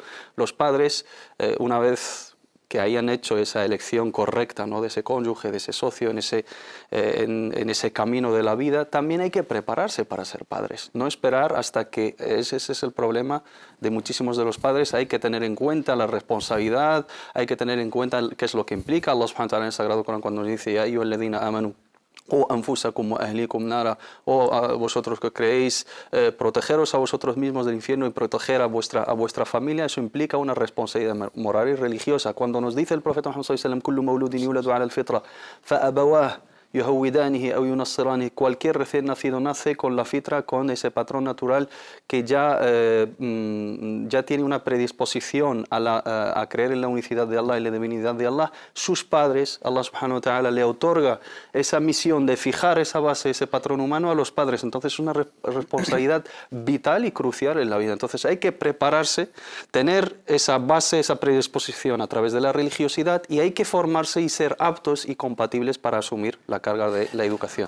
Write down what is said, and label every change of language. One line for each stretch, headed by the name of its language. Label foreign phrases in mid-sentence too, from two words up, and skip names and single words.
Spanish: Los padres, una vez que hayan hecho esa elección correcta, ¿no?, de ese cónyuge, de ese socio, en ese camino de la vida, también hay que prepararse para ser padres. No esperar hasta que, ese es el problema de muchísimos de los padres, hay que tener en cuenta la responsabilidad, hay que tener en cuenta qué es lo que implica.
Arabic: الله سبحانه وتعالى
Spanish: en el Sagrado Corán cuando nos dice:
Arabic: "يا أيها الذين آمنوا قوا أنفسكم وأهليكم نارا",
Spanish: o a vosotros que creéis, protegeros a vosotros mismos del infierno y proteger a vuestra familia. Eso implica una responsabilidad moral y religiosa. Cuando nos dice el profeta Muhammad
Arabic: صلى الله عليه وسلم: "كل مولود يولد على الفطرة فأبواه يهودانه أو ينصرانه",
Spanish: cualquier recién nacido nace con la fitra, con ese patrón natural que ya tiene una predisposición a creer en la unicidad de Allah y la divinidad de Allah. Sus padres,
Arabic: الله سبحانه وتعالى
Spanish: le otorga esa misión de fijar esa base, ese patrón humano a los padres. Entonces es una responsabilidad vital y crucial en la vida. Entonces hay que prepararse, tener esa base, esa predisposición a través de la religiosidad, y hay que formarse y ser aptos y compatibles para asumir la carga de la educación.